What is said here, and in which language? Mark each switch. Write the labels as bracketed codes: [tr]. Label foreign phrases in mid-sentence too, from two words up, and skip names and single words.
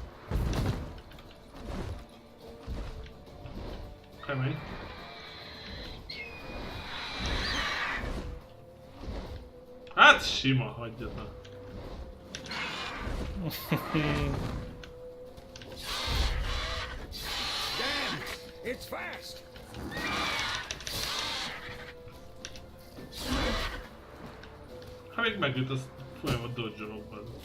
[hu] Kemény. Hát sima, hagyjatok. [en] Damn! It's fast! [hu] Ha még megüt, azt folyamat dodge-olok benne.